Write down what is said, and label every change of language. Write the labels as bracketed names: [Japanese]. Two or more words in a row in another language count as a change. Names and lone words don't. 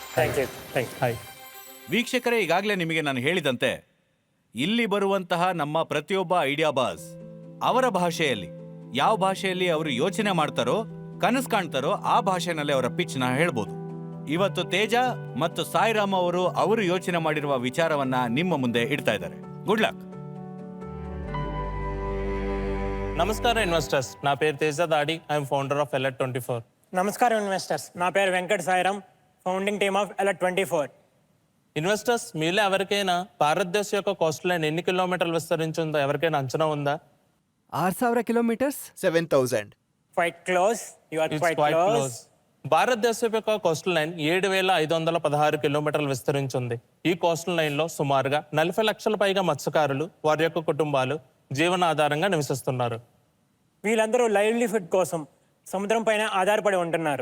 [Kannada] ವೀಕ್ಷಕರೇ, ಈಗಾಗಲೇ ನಿಮಗೆ ನಾನು ಹೇಳಿದಂತೆ ಇಲ್ಲಿ ಬರುವಂತಹ ನಮ್ಮ ಪ್ರತಿಯೊಬ್ಬ ಐಡಿಯಾ ಬಾಸ್ ಅವರ ಭಾಷೆಯಲ್ಲಿ, ಯಾವ ಭಾಷೆಯಲ್ಲಿ ಅವರು ಯೋಚನೆ ಮಾಡ್ತಾರೋ ಕನಸು ಕಾಣ್ತಾರೋ ಆ ಭಾಷೆನಲ್ಲಿ ಅವರ ಪಿಚ್ ನ ಹೇಳ್ಬೋದು. ಇವತ್ತು ತೇಜ ಮತ್ತು ಸಾಯಿರಾಮ್ ಅವರು ಯೋಚನೆ ಮಾಡಿರುವ ವಿಚಾರವನ್ನ ನಿಮ್ಮ ಮುಂದೆ ಇಡ್ತಾ ಇದ್ದಾರೆ. [English] good luck. [Telugu] నమస్కారం ఇన్వెస్టర్స్, నా పేరు తేజ దాడి. [English] I'm founder of Alert 24. [Telugu] నమస్కారం ఇన్వెస్టర్స్, నా పేరు వెంకట్ సాయిరామ్, [English] founding team of Alert 24. [Telugu] ఇన్వెస్టర్స్, మీలో ఎవరికైనా భారతదేశం యొక్క [English] coast line [Telugu] ఎన్ని కిలోమీటర్లు విస్తరించిందో ఎవరికైనా అంచనా ఉందా? 6000 కిలోమీటర్స్. 7000. [English] quite close, you are It's క్వైట్ quite క్లోజ్. close. [Telugu] భారతదేశం యొక్క [English] coastal line [Telugu] 7516 కిలోమీటర్లు విస్తరించింది. ఈ [English] coastal line [Telugu] లో సుమారుగా 40 లక్షల పైగా మత్స్యకారులు, వారి యొక్క కుటుంబాలు జీవనాధారంగా నివసిస్తున్నారు. వీళ్ళందరూ లైవ్లీహుడ్ కోసం సముద్రం పైన ఆధారపడి ఉంటున్నారు.